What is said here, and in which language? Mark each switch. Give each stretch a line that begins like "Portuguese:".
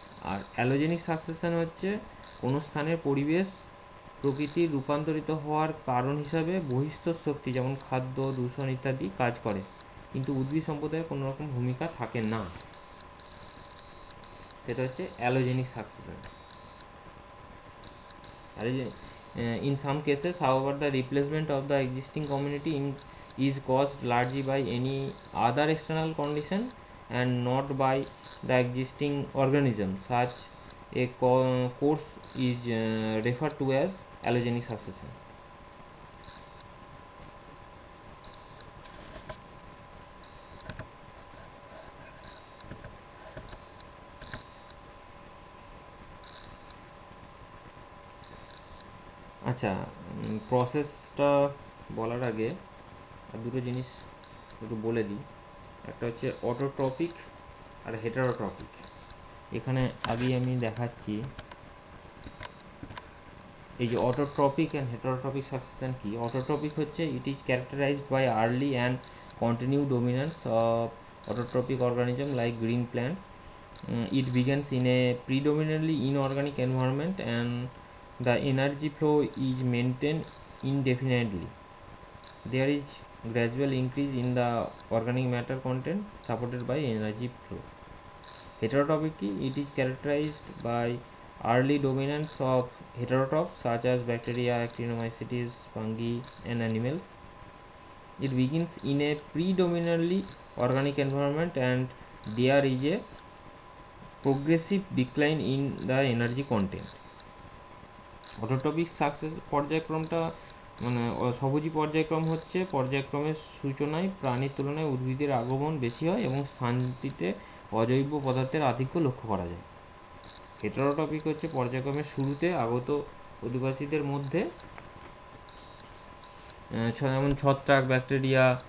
Bangla: আর allogeneic succession হচ্ছে কোনো স্থানের পরিবেশ প্রকৃতির রূপান্তরিত হওয়ার কারণ হিসাবে বহিস্থ শক্তি, যেমন খাদ্য, দূষণ ইত্যাদি কাজ করে, কিন্তু উদ্ভিদ সম্প্রদায়ের কোনো রকম ভূমিকা থাকে না, সেটা হচ্ছে allogeneic succession.
English: আর in some cases, however, the replacement of the existing community is caused largely by any other external condition and not by the existing organism. Such a course is referred to as allogenic succession.
Bangla: আচ্ছা, প্রসেসটা বলার আগে দুটো জিনিস একটু বলে দিই। একটা হচ্ছে অটোট্রপিক আর হেটারোট্রপিক। এখানে আগেই আমি দেখাচ্ছি এই যে
English: autotrophic and heterotrophic succession
Bangla: কি। অটোট্রপিক হচ্ছে
English: It is characterized by early and continue dominance of autotrophic organism like green plants. It begins in a predominantly inorganic environment and the energy flow is maintained indefinitely. There is gradual increase in the organic matter content supported by energy flow. Heterotropy, it is characterized by early dominance of heterotrophs such as bacteria, actinomycetes, fungi and animals. It begins in a predominantly organic environment and there is a progressive decline in the energy content.
Bangla: Autotrophic success পর্যায়ক্রমটা মানে সবুজি পর্যায়ক্রম হচ্ছে পর্যায়ক্রমের সূচনায় প্রাণীর তুলনায় উদ্ভিদের আগমন বেশি হয় এবং স্থানটিতে অজৈব পদার্থের আধিক্য লক্ষ্য করা যায়। হেটারোট্রপিক হচ্ছে পর্যায়ক্রমের শুরুতে আগত অধিবাসীদের মধ্যে যেমন ছত্রাক, ব্যাকটেরিয়া,